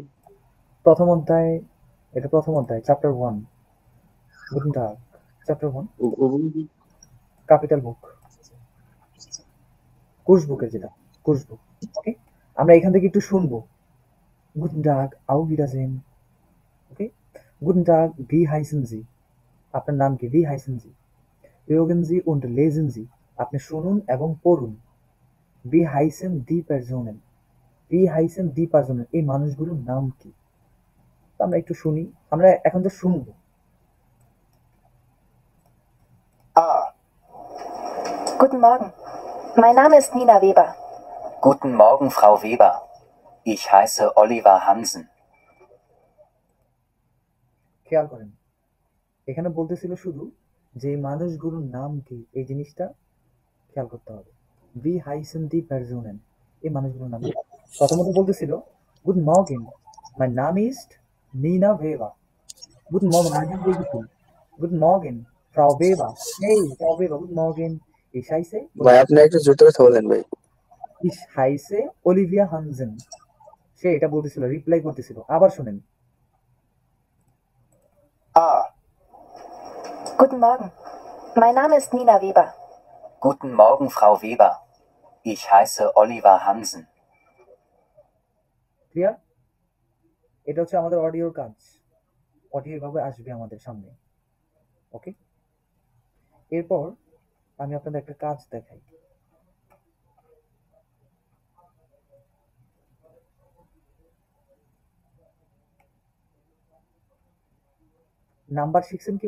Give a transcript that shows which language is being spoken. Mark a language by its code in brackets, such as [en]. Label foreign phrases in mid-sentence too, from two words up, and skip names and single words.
[bn] প্রথম অধ্যায়, এটা প্রথম অধ্যায়, চ্যাপ্টার 1, [de] Guten Tag, [bn] চ্যাপ্টার 1, ক্যাপিটাল বুক, কোর্স বুকের যেটা, কোর্স বুক। ওকে, আমরা এখান থেকে একটু শুনবো। [de] Guten Tag, auf Wiedersehen. [bn] ওকে, [de] Guten Tag, wie heißen Sie, [bn] আপনার নাম কি? [de] Wie heißen Sie, hören Sie und lesen Sie, [bn] আপনি শুনুন এবং পড়ুন। [de] Wie heißen die Personen, Wie heißen die Personen, [bn] এই মানুষগুলোর নাম কি? তো আমরা একটু শুনি, আমরা এখন তো শুনবো। [de] Guten Morgen. Mein Name ist Nina Weber. Guten Morgen, Frau Weber. Ich heiße Oliver Hansen. [bn] খেয়াল করেন, এখানে বলতেছিল শুধু যে মানুষগুলোর নাম কি এই জিনিসটা খেয়াল করতে হবে। [de] Wie heißen die Personen, [bn] এই মানুষগুলোর নাম। প্রথমত বলতেছিল [de] Guten Morgen, mein Name ist Nina Weber. Guten Morgen, [bn] আগে বলতেছিল [de] Guten Morgen Frau Weber, এই Frau Weber Guten Morgen. Ich heiße [bn] ভাই আপনি একটু জোরে কথা বলেন ভাই। [de] Ich heiße Olivia Hansen। [bn] সে এটা বলতেছিল, রিপ্লাই করতেছিল। আবার শুনেন। [de] A. Guten Morgen. Mein Name ist Nina Weber. Guten Morgen, Frau Weber. Ich heiße Oliver Hansen. [bn] ক্লিয়ার? এটা হচ্ছে আমাদের অডিওর কাজ। অডিও এভাবে আসবে আমাদের সামনে। ওকে, এরপর আমি আপনাদের একটা কাজ দেখাই। নাম্বার শিখছেন কেউ?